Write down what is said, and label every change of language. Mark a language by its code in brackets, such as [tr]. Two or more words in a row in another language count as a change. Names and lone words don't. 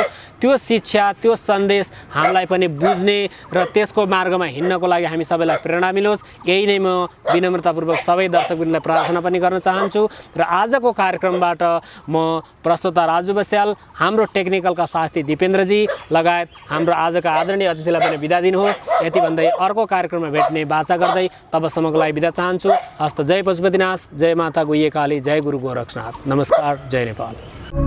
[ne] त्यो शिक्षा, त्यो सन्देश हामीलाई पनि बुझ्ने र त्यसको मार्गमा हिँड्नको लागि हामी सबैलाई प्रेरणा मिलोस्, यही नै म विनम्रतापूर्वक सबै दर्शकवृन्दलाई प्रार्थना पनि गर्न चाहन्छु। र आजको कार्यक्रमबाट म प्रस्तोता राजु बस्याल, हाम्रो टेक्निकलका साथी दिपेन्द्रजी लगायत हाम्रो आजका आदरणीय अतिथिलाई पनि बिदा दिनुहोस्। यति भन्दै अर्को कार्यक्रममा भेट्ने बाचा गर्दै तबसम्मको लागि बिदा चाहन्छु। हस्त जय पशुपतिनाथ, जय माता गुह्यकाली, जय गुरु गोरक्षनाथ। नमस्कार, जय नेपाल।